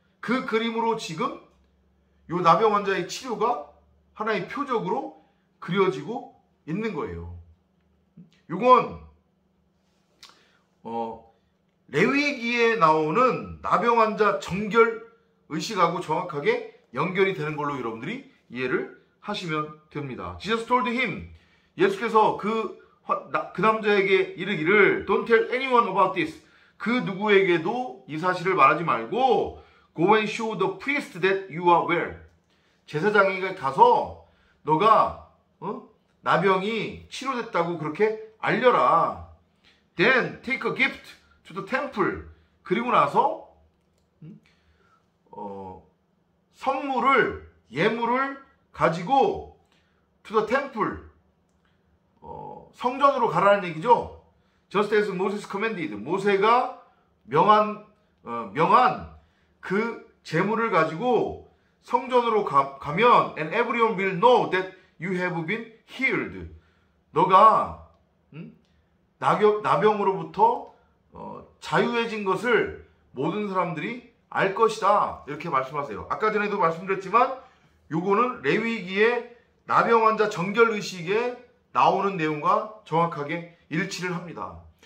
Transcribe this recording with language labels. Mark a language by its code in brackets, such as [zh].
[ko] 그 그림으로 지금 요 나병 환자의 치료가 하나의 표적으로 그려지고 있는 거예요. 이건 레위기에 나오는 나병 환자 정결 의식하고 정확하게 연결이 되는 걸로 여러분들이 이해를 하시면 됩니다. [en] Jesus told him, [ko] 예수께서 그 남자에게 이르기를 [en] Don't tell anyone about this. [ko] 그 누구에게도 이 사실을 말하지 말고 [en] Go and show the priest that you are well. [ko] 제사장에게 가서 너가 나병이 치료됐다고 그렇게 알려라. [en] Then take a gift to the temple. [ko] 그리고 나서 선물을, 예물을 가지고 [en] to the temple, [ko] 성전으로 가라는 얘기죠. [en] Just as Moses commanded, [ko] 모세가 명한 그 재물을 가지고 성전으로 가면 [en] and everyone will know that you have been healed. [ko] 너가 나병으로부터 자유해진 것을 모든 사람들이 알 것이다. 이렇게 말씀하세요. 아까 전에도 말씀드렸지만 요거는 레위기의 나병 환자 정결 의식에 나오는 내용과 정확하게 일치를 합니다.